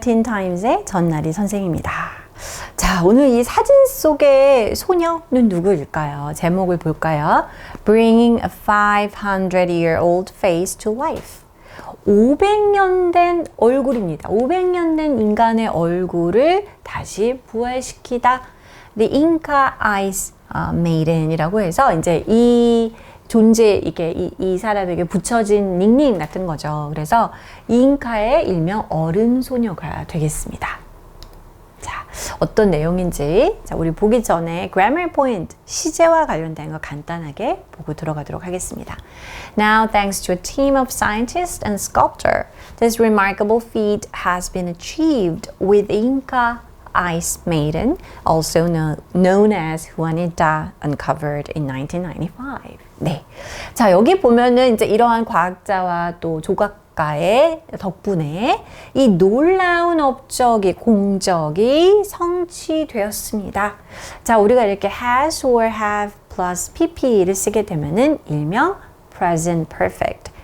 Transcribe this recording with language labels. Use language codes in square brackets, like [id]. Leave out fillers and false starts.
[ko] 틴타임즈의 전나리 선생입니다. 자, 오늘 이 사진 속의 소녀는 누구일까요? 제목을 볼까요? [en] Bringing a 500-year-old face to life. [ko] 500년 된 얼굴입니다. 500년 된 인간의 얼굴을 다시 부활시키다. The Inca Ice Maiden이라고 해서 이제 이 존재, 이게 이 사람에게 붙여진 닉네임 같은 거죠. 그래서 잉카의 일명 얼음 소녀가 되겠습니다. 자, 어떤 내용인지 우리 보기 전에 grammar point, 시제와 관련된 거 간단하게 보고 들어가도록 하겠습니다. [en] Now, thanks to a team of scientists and sculptors, this remarkable feat has been achieved with Inca Ice Maiden, also known as Juanita, uncovered in 1995. [ko] 네. 자, 여기 보면은 이제 이러한 과학자와 또 조각가의 덕분에 이 놀라운 업적이, 공적이 성취되었습니다. 자, 우리가 이렇게 has or have plus pp를 쓰게 되면은 일명 present perfect.